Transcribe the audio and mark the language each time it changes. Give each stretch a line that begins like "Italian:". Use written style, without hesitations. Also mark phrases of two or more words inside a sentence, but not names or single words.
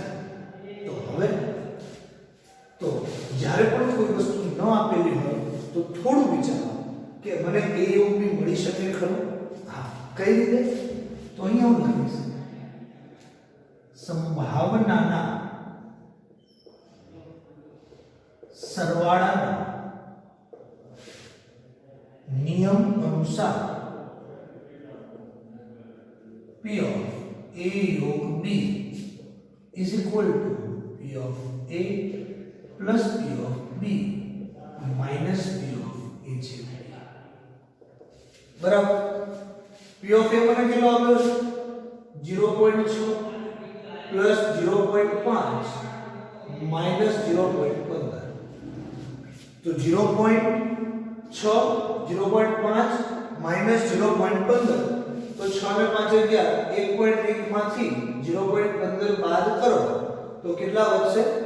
Gujarati: તો હવે તો જ્યારે પણ કોઈ વસ્તુ ન આપેલી હોય તો થોડું વિચારો કે મને A યોગ B મળી શકે ખરું? હા, કઈ રીતે? તો અહીંયા હું લખીશ સંભાવનાના સરવાળાના નિયમ અનુસાર
English: P of A યોગ B is equal to P of A plus P of B minus P of A છે.
Gujarati: બરાબર.
English: P of A
Gujarati: મને કેટલો આપ્યો છે?
English: 0.6 plus 0.5 minus 0.15.
Gujarati: તો 0.6 0.5 minus 0.15 તો 6 ને 5 11 1.1 માંથી 0.15 બાદ કરો તો કેટલા વધશે?